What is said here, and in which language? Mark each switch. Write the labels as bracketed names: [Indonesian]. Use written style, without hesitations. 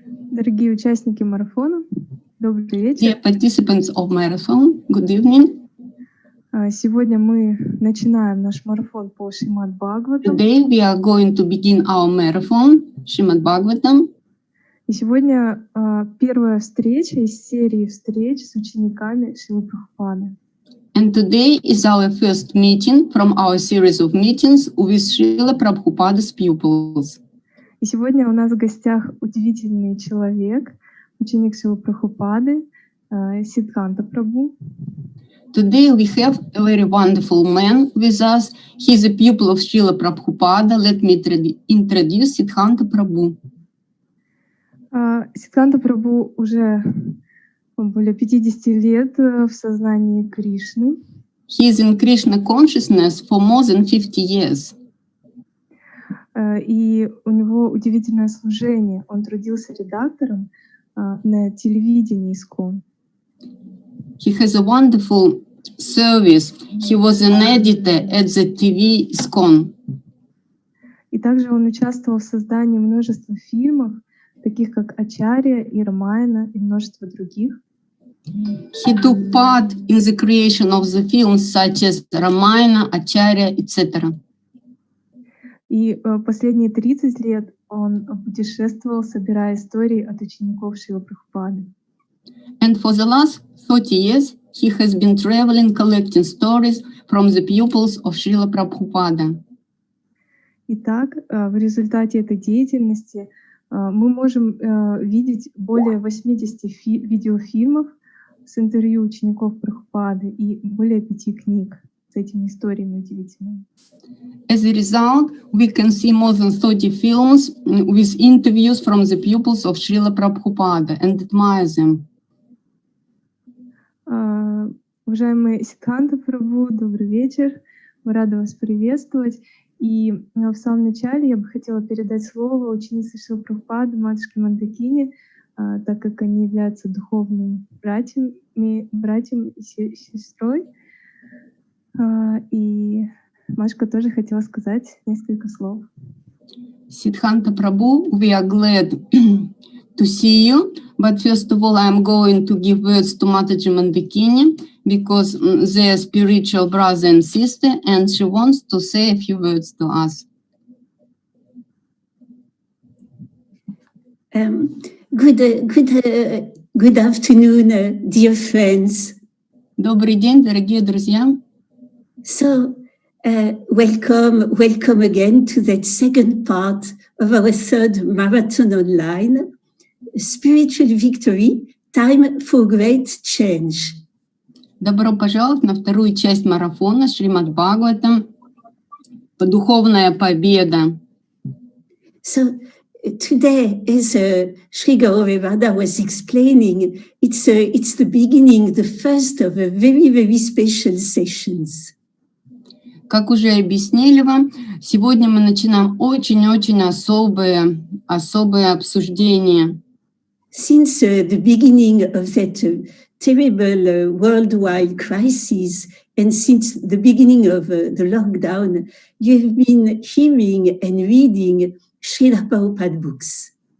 [Russian] Дорогие участники марафона, добрый вечер. [English] Dear participants of marathon, good evening. [Russian] Сегодня мы начинаем наш марафон по Шримад Бхагаватам. [English] Today we are going to begin our marathon, Srimad Bhagavatam. [Russian] И сегодня первая встреча из серии встреч с учениками Шрилы Прабхупады. [English] And today is our first meeting from our series of meetings with Шриле Прабхупаde's pupils. [Russian] И сегодня у нас в гостях удивительный человек, ученик Шрилы Прабхупады, Сиддханта Прабху. [English] Today we have a very wonderful man with us. He is a pupil of Шриле Прабхупада. Let me introduce Сиддханта Прабху. [Russian] Сиддханта Прабху уже более 50 лет в сознании Кришны. [English] He is in Krishna consciousness for more than 50 years. [Russian] И у него удивительное служение. Он трудился редактором на телевидении ИСККОН. [English] He has a wonderful service. He was an editor at the TV ИСККОН. [Russian] И также он участвовал в создании множества фильмов, таких как «Ачарья» и «Рамаяна» и множество других. [English] He took part in the creation of the films such as Ramayana, Acharya, etc. [Russian] И последние 30 лет он путешествовал, собирая истории от учеников Шрилы Прабхупады. [English] And for the last 30 years, he has been traveling, collecting stories from the pupils of Шриле Прабхупаде. [Russian] Итак, в результате этой деятельности мы можем видеть более 80 видеофильмов с интервью учеников Прабхупады и более 5 книг с этими историями удивительными. [English] As a result, we can see more than 30 films with interviews from the pupils of Шриле Прабхупаде and admire them. [Russian] Уважаемый Сиддханта Прабху, добрый вечер. Мы рады вас приветствовать. И в самом начале я бы хотела передать слово ученице Шрилы Прабхупады, матушке Мандакине, так как они являются духовными братьям и сестрой. И матушка тоже хотела сказать несколько слов. [English] Сиддханта Прабhu, we are glad to see you, but first of all, I am going to give words to Mataji Mandakini because they are spiritual brother and sister, and she wants to say a few words to us. Good afternoon, dear friends. [Russian] Добрый день, дорогие друзья. [English] So, welcome again to that second part of our third marathon online, Spiritual Victory, Time for Great Change. [Russian] Добро пожаловать на вторую часть марафона Шримад Бхагаватам, духовная победа. [English] So, today, as Sri Gauri was explaining, it's the beginning, the first of a very, very special sessions. [Russian] Как уже объяснили вам, сегодня мы начинаем очень-очень особое обсуждение. [English] Since the beginning of that terrible worldwide crisis, and since the beginning of the lockdown, you've been hearing and reading Шриле Прабхупаде books.